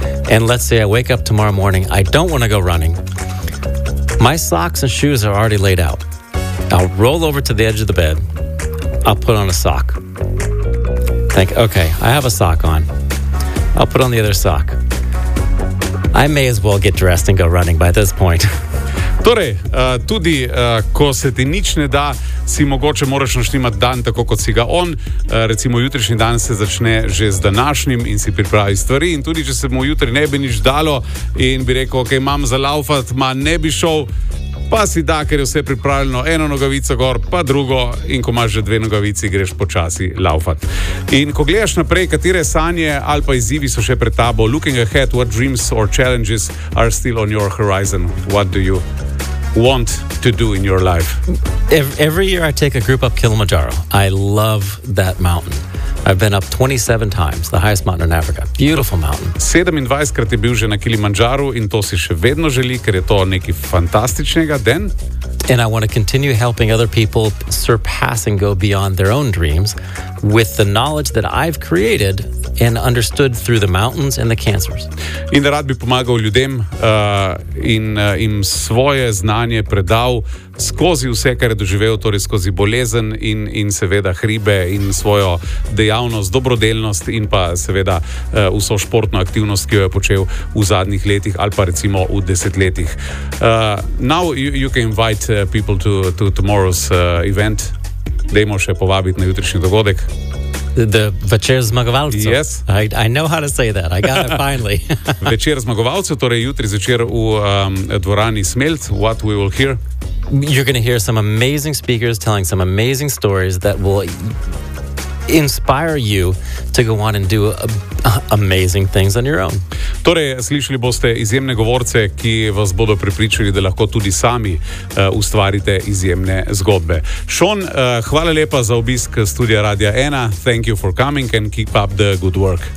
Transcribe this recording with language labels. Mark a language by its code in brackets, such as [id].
[en] And let's say I wake up tomorrow morning, I don't want to go running. My socks and shoes are already laid out. I'll roll over to the edge of the bed. I'll put on a sock. Think, okay, I have a sock on. I'll put on the other sock. I may as well get dressed and go running by this point. [sl] Torej, tudi ko se ti nič ne da, si mogoče moraš naštimati dan tako, kot si ga on. Recimo, jutrišnji dan se začne že z današnjim in si pripravi stvari. In tudi, če se mu jutri ne bi nič dalo in bi rekel, ok, imam za laufat, ma ne bi šel, pa si da, ker je vse pripravljeno, eno nogavico gor, pa drugo in ko imaš že dve nogavici, greš počasi laufat. In ko gledaš naprej, katere sanje ali pa izzivi so še pred tabo, [en] looking ahead, what dreams or challenges are still on your horizon? What do you want to do in your life? Every year I take a group up Kilimanjaro. I love that mountain. I've been up 27 times, the highest mountain in Africa. Beautiful mountain. [sl] 27-krat je bil že na Kilimanjaro in to si še vedno želi, ker je to nekaj fantastičnega. [en] Then? And I want to continue helping other people surpass and go beyond their own dreams with the knowledge that I've created and understood through the mountains and the cancers. [sl] In rad bi pomagal ljudem in im svoje znanje predal skozi vse, kar je doživel, torej skozi bolezen in seveda hribe in svojo dejavnost, dobrodelnost in pa seveda vso športno aktivnost, ki jo je počel v zadnjih letih ali pa recimo v desetletjih. [en] Now you can invite people to tomorrow's event. [sl] Dejmo še povabiti na jutrišnji dogodek. The večer zmagovalcev. [en] Yes. I know how to say that. I got it finally. [sl] Večer zmagovalcev, torej jutri zvečer v dvorani Smelt. [en] What we will hear? You're going to hear some amazing speakers telling some amazing stories that will inspire you to go on and do amazing things on your own. [sl] Torej, slišali boste izjemne govorce, ki vas bodo prepričali, da lahko tudi sami ustvarite izjemne zgodbe. Sean, hvala lepa za obisk studija Radia 1. [en] Thank you for coming and keep up the good work.